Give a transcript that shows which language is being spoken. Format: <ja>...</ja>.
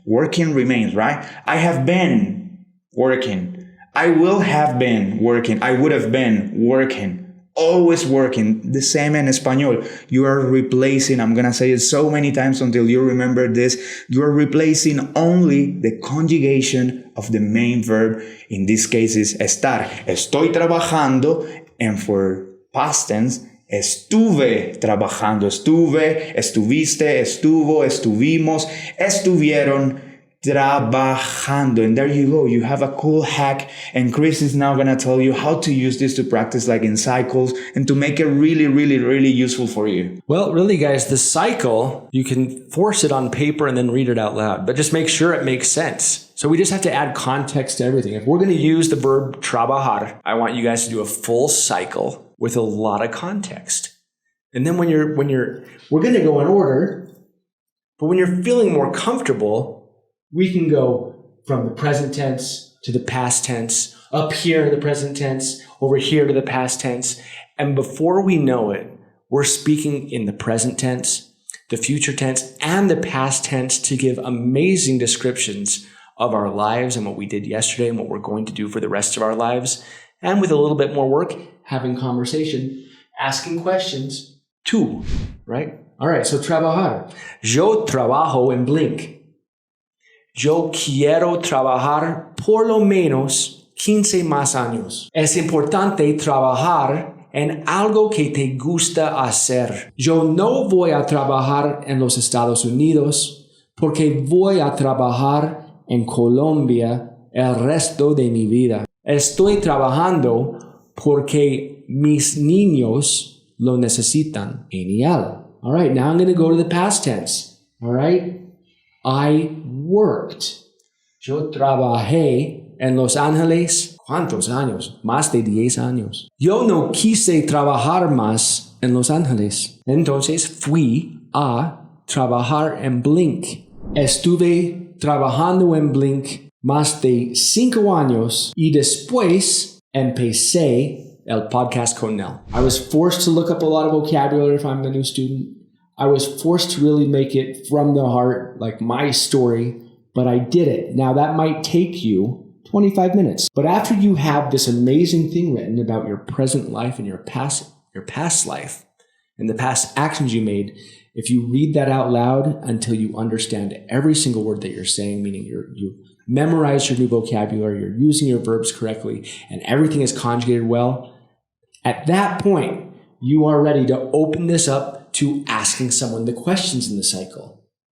<en>Working remains, right? I have been working. I will have been working. I would have been working. always working. The same in Espanol. You are replacing, I'm going to say it so many times until you remember this, you are replacing only the conjugation of the main verb. In this case is estar.</en> <es>Estoy trabajando.</es> <en>And for past tense,</en> <es>estuve trabajando. Estuve, estuviste, estuvo, estuvimos, estuvieron trabajando.</es> <en>And there you go. You have a cool hack. And Chris is now going to tell you how to use this to practice like in cycles and to make it really, really, really useful for you. Well, really, guys, the cycle, you can force it on paper and then read it out loud, but just make sure it makes sense. So we just have to add context to everything. If we're going to use the verb trabajar, I want you guys to do a full cycle with a lot of context. And then we're going to go in order, but when you're feeling more comfortable, we can go from the present tense to the past tense, up here to the present tense, over here to the past tense. And before we know it, we're speaking in the present tense, the future tense, and the past tense to give amazing descriptions of our lives and what we did yesterday and what we're going to do for the rest of our lives. And with a little bit more work, having conversation, asking questions too, right? All right, so</en> <es>trabajar. Yo trabajo en Blink. Yo quiero trabajar por lo menos 15 más años. Es importante trabajar en algo que te gusta hacer. Yo no voy a trabajar en los Estados Unidos porque voy a trabajar en Colombia el resto de mi vida. Estoy trabajando porque mis niños lo necesitan. Genial.</es> <en>All right, now I'm going to go to the past tense. All right. I worked.</en> <es>Yo trabajé en Los Ángeles. ¿Cuántos años? Más de 10 años. Yo no quise trabajar más en Los Ángeles. Entonces fui a trabajar en Blink. Estuve trabajando en Blink más de 5 años y después empecé el podcast con Nell.</es> <en>I was forced to look up a lot of vocabulary if I'm the new student. I was forced to really make it from the heart, like my story, but I did it. Now that might take you 25 minutes. But after you have this amazing thing written about your present life and your past life and the past actions you made, if you read that out loud until you understand every single word that you're saying, meaning you memorize your new vocabulary, you're using your verbs correctly, and everything is conjugated well, at that point, you are ready to open this up to asking someone the questions in the cycle.</en>